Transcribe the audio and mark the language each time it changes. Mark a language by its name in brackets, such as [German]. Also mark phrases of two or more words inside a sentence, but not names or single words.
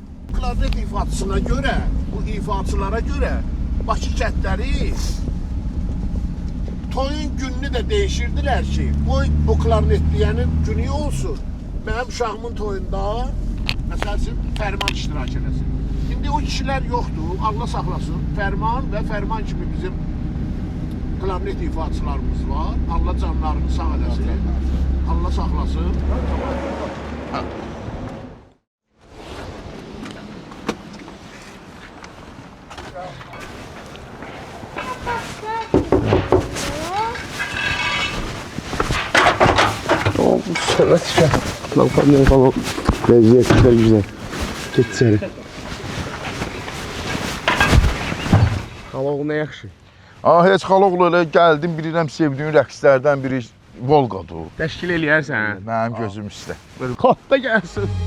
[Azerbaijani] Klarnet ifaçısına görə, bu ifaçılara görə Bakı kəndləri toyun gününü də değişirdilər ki, bu klarnetliyənin günü olsun. Mənim uşağımın toyunda məsələn Fərman iştirak eləsin. İndi o kişilər yoxdur, Allah saxlasın. Fərman və Fərman kimi bizim klarnet ifaçılarımız var. Allah canlarını sağ eləsin. Allah saxlasın. Ha. [Turkish] Evet işte. Lan falan. Lezzetler güzel. Geç içeri. Hava ne yakşı. [Azerbaijani] Heç xaloğlu elə gəldim, bilirəm sevdiğin rəqslərdən biri Volqadır. Təşkil eləyərsən. Mənim gözüm üstə. Qatda gəlsin.